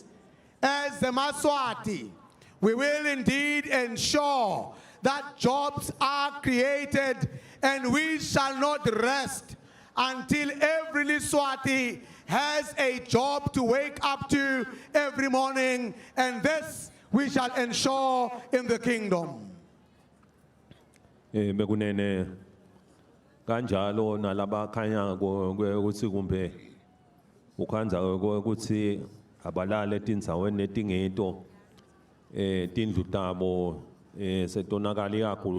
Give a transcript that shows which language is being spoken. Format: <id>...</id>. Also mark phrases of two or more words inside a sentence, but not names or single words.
<en>As the Maswati, we will indeed ensure that jobs are created, and we shall not rest until every Liswati has a job to wake up to every morning, and this we shall ensure in the kingdom.</en> <ss>Bekunene kanjalo nalaba khanya ukuthi kumbe ukhanza ukuthi abalale tindzaweni letingeto tindlu tabo setonakali kakhulu</ss>